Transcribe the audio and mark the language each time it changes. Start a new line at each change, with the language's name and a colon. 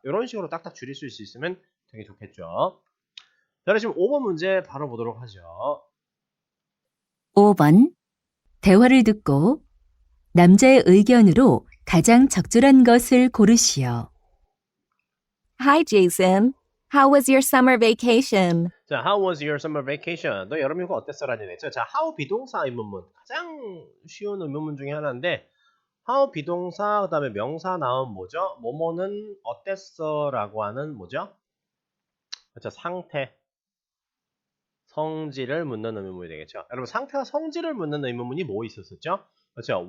Korean: 이런 식으로 딱딱 줄일 수 있으면 되게 좋겠죠. 자, 지금 5번 문제 바로 보도록 하죠. 5번. 대화를 듣고 남자의 의견으로 가장 적절한 것을 고르시오.
English: Hi, Jason. How was your summer vacation? 자, how was your summer vacation?
Korean: 너 여름휴가 어땠어? 라는 얘기죠. 자, how 비동사 의문문. 가장 쉬운 의문문 중에 하나인데 how 비동사 그다음에 명사 나온 뭐죠? 뭐뭐는 어땠어? 라고 하는 뭐죠? 그렇죠. 상태. 성질을 묻는 의문문이 되겠죠. 여러분 상태와 성질을 묻는 의문문이 뭐 있었었죠? 그렇죠.